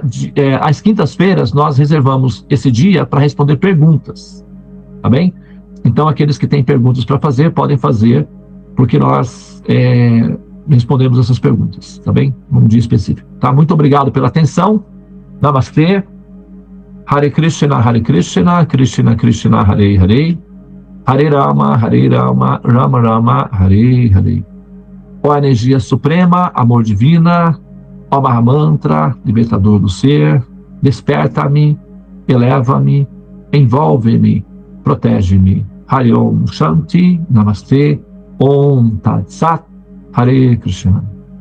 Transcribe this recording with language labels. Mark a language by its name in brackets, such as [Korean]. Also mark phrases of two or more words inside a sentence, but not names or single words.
[Portuguese] Às quintas-feiras nós reservamos esse dia para responder perguntas, tá bem? Então aqueles que têm perguntas para fazer, podem fazer, porque nós respondemos essas perguntas, tá bem? Num dia específico, tá? Muito obrigado pela atenção. Namastê. [Sanskrit] Hare Krishna, Krishna Krishna, Hare Hare, Hare Rama, Rama Rama, Hare Hare. [Portuguese] Ó energia suprema, amor divina, ó Mahamantra, libertador do ser, desperta-me, eleva-me, envolve-me, protege-me. [Sanskrit] Hare Om Shanti, Namastê, Om Tat Sat, Hare Krishna.